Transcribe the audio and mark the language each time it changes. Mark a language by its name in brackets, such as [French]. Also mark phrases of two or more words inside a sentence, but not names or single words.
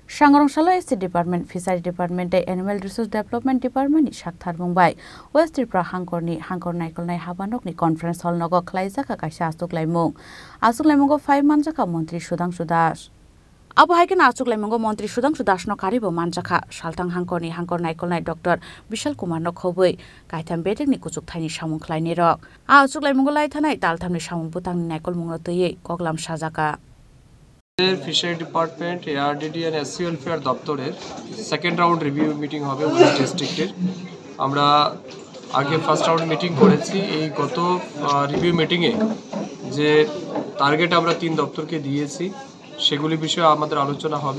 [Kok Borok] सांगरंशाला [English] ST Department Fishery Department Animal Resource Development Department [Kok Borok] नि साकथार बुंबाय वेस्ट त्रिपुरा हांकर नायकलनाय हाबानकनि [English] conference hall [Kok Borok] नग खलाइजाखा कायसा आसुकलायमुंगो 5 मानजाखा मंत्री सुधांशु दास आबहायकेन आचुकलायमुंगो मंत्री सुधांशु दास न कारिबो मानजाखा सालथां हांकर नायकलनाय डॉक्टर विशाल कुमार न खबै कायथाम बेटेकनि कुचुकथायनि सामुं खलायनि रक आचुकलायमुंगो लायथानाय तालथामनि सामुं बुतांनि नायकलमुंगो तयै कगलाम साजाका [English] Fishery Department ARDD and SC Welfare [Bangla] দপ্তরের [English] second round review meeting [Bangla] হবে উনিশ ডিস্ট্রিক্টের। আমরা আগে [English] first round meeting [Bangla] করেছি। এই গত [English] review meeting-এ [Bangla] যে টার্গেট আমরা 3 দপ্তরকে দিয়েছি সেগুলি বিষয়ে আমাদের আলোচনা হবে।